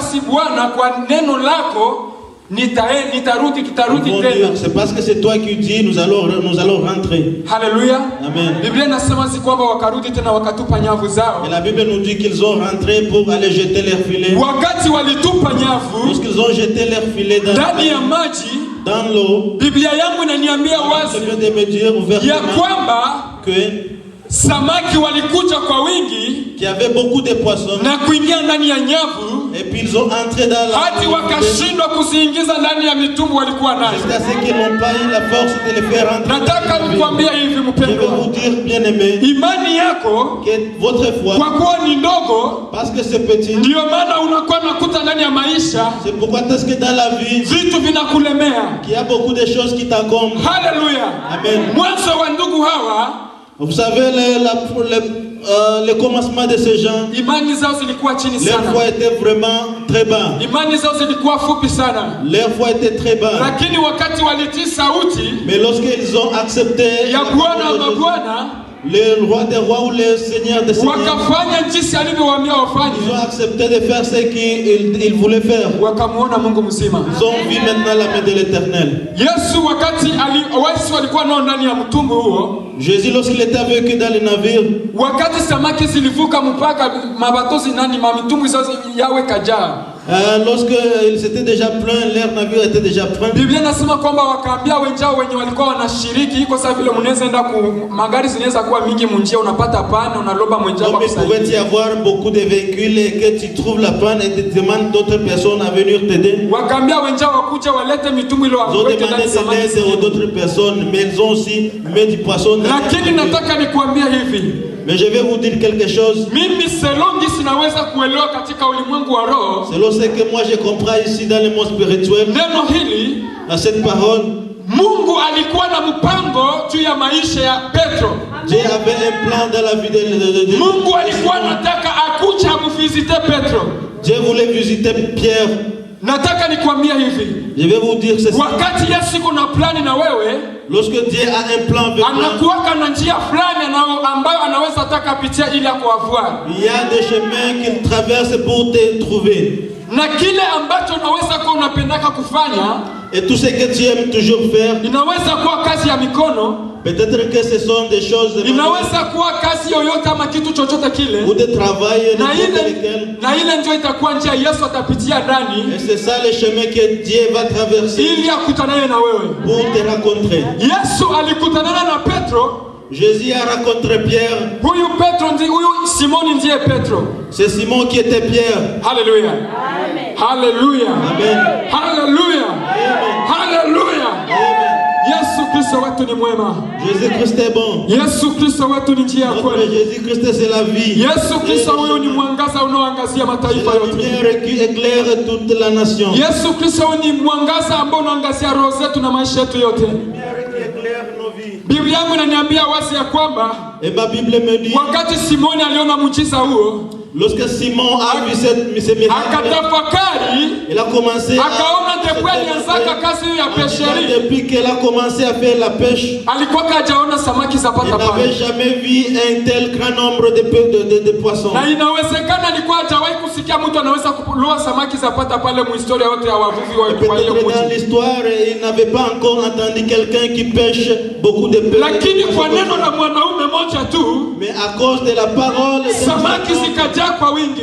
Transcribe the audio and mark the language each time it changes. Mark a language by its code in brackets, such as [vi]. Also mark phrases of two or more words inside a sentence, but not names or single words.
[sw] akasema basi Bwana, kwa neno lako nitarudi, [fr] Ils [sw] tutarudi [fr] vont [sw] tena. [fr] dire, c'est parce que c'est toi qui dis, nous allons rentrer. [sw] Haleluya. [fr] Amen. [sw] Biblia inasema si kwamba wakarudi tena wakatupa nyavu zao. [fr] Et la Bible nous dit qu'ils ont rentré pour aller jeter leurs filets. [sw] Wakati walitupa nyavu [fr] Lorsqu'ils ont jeté leurs filets [sw] ndani ya maji, [fr] dans l'eau, [sw] Biblia yangu inaniambia wazi [fr] je viens de me dire [sw] ya [fr] ouvertement [sw] kwamba [fr] que [sw] samaki walikuja kwa wingi [fr] qu'il y avait beaucoup de poissons [sw] na kuingia ndani ya nyavu [fr] et puis ils ont entré dans la [sw] hadi wakashindwa kuziingiza ndani ya mitumbu walikuwa nayo. [fr] jusqu'à ce qu'ils n'ont pas eu la force de les faire rentrer. [sw] Nataka nikwambia hivi [fr] Je vais [sw] mpendwa, [fr] vous dire, bien aimé, [sw] imani yako [fr] que votre foi, [sw] kwa kuwa ni ndogo, [fr] parce que c'est petit, [sw] ndio maana unakuwa nakuta ndani ya maisha [fr] c'est pourquoi est-ce que dans la vie, [sw] vitu vinakulemea. [fr] qu'il y a beaucoup de choses qui t'encombrent. [sw] Haleluya. [fr] Amen. [sw] Mwanzo wa ndugu hawa, [fr] Vous savez, le commencement de ces gens, [sw] imani zao zilikuwa chini [fr] leur [sw] sana, [fr] foi était vraiment très bas. [sw] imani zao zilikuwa fupi sana, [fr] Leur foi était très bas. [sw] lakini wakati walitii sauti [fr] Mais lorsqu'ils ont accepté [sw] ya Bwana wa mabwana, [fr] le roi des rois ou le seigneur des seigneurs, [sw] wakafanya jinsi alivyowaambia [fr] ils ont [sw] wafanye, [fr] accepté de faire ce qu'ils voulaient faire. [sw] wakamuona Mungu mzima. [fr] Ils ont vu maintenant la main de l'Éternel. [sw] Yesu wakati Yesu walikuwa nao ndani ya mtumbu huo, [fr] Jésus, lorsqu'il était avec eux dans le navire, [sw] wakati samaki zilivuka mpaka mabatozi nani mamitumbu zao yawe kajaa, [fr] lorsqu'ils s'étaient déjà pleins, leur navire était déjà plein. [sw] Biblia nasema kwamba wakaambia wenzao wenye walikuwa wanashiriki, iko sawa vile mnaweza enda magari zinaweza kuwa mingi munjia, unapata pane unaloba mwenzako [fr] Comme il pouvait y [sw] kusaidia. [fr] avoir beaucoup de véhicules et que tu trouves la panne et tu demandes d'autres personnes à venir t'aider. [sw] Wakaambia wenzao wakuja walete mitumbu ile [fr] Ils ont [sw] waweke [fr] demandé [sw] ndani samaki [fr] de l'aide [sw] zingine. [fr] aux autres personnes, mais ils ont aussi mis du poisson dans [sw] Lakini [fr] le navire. [sw] nataka nikuambia hivi, [fr] Mais je vais vous dire quelque chose. [sw] mimi selongi sinaweza kuelewa katika ulimwengu wa roho [fr] Selon ce que moi je comprends ici dans le monde spirituel, [sw] neno hili. [fr] dans cette parole, [sw] Mungu alikuwa na mpango juu ya maisha ya Petro. [fr] Dieu avait un plan dans la vie de [sw] Mungu alikuwa anataka akuja amvisite Petro. [fr] Dieu voulait visiter Pierre. [sw] Nataka nikwambie hivi, [fr] Je vais vous dire ceci. [sw] wakati Yesu kuna plani na wewe, [fr] Lorsque Dieu a un plan avec toi, [sw] anakuwaka na njia fulani ambayo anaweza taka pitia ili akuavua, [fr] il y a des chemins qu'il traverse pour te trouver. [sw] na kile ambacho unaweza kuwa unapendaka kufanya [fr] Et tout ce que tu aimes toujours faire, [sw] inaweza kuwa kazi ya mikono, [fr] peut-être que ce sont des choses de [sw] inaweza kuwa kazi yoyote ama kitu chochote kile, [fr] ou de travail, [sw] na ile ndio itakuwa njia Yesu atapitia ndani [fr] et c'est ça le chemin que Dieu va traverser [sw] ili akutanane na wewe. [fr] pour te rencontrer. [sw] Yesu alikutanana na Petro. [fr] Jésus a rencontré Pierre. [sw] Huyu Simoni ndiye Petro. [fr] C'est Simon qui était Pierre. [sw] Haleluya. [fr] Amen. [sw] Haleluya. [fr] Amen. [sw] Haleluya. [fr] Amen. [sw] Haleluya. [fr] Amen. [sw] Yesu Kristo wetu ni mwema. [fr] Jésus-Christ est bon. [sw] Yesu Kristo wetu ni njia ya [fr] Notre [sw] kweli. [fr] Jésus-Christ c'est la vie. [sw] Yesu Kristo huyu ni mwangaza unaoangazia [fr] C'est [sw] mataifa [fr] la [sw] yote. [fr] lumière qui éclaire toute la nation. [sw] Yesu Kristo huyu ni mwangaza ambao unaangazia roho zetu na maisha yetu yote. [fr] Lumière qui éclaire nos vies. [sw] Biblia yangu inaniambia wazi ya kwamba [fr] Et ma Bible me dit, [sw] wakati Simoni aliona muujiza huo, [fr] lorsque Simon a vu ce miracle, [sw] akatafakari, [fr] il a commencé [sw] akaona depuis alianzaka kazi hiyo ya pesheri, [fr] depuis qu'elle a commencé à faire la pêche, [sw] alikuwa hajaona samaki za [fr] il [sw] pata [fr] n'avait [sw] pale, [fr] jamais vu un tel grand nombre de poissons. [sw] na inawezekana alikuwa hajawahi kusikia mtu anaweza kuloa samaki za pata pale muhistoria yote ya wavuvi wa hiyo [fr] Peut-être dans [sw] mji. [fr] l'histoire, il n'avait pas encore entendu quelqu'un qui pêche beaucoup de pêches. [sw] Lakini kwa neno la mwanaume moja tu, [fr] Mais à cause de la parole, [sw] samaki zikajaa kwa wingi.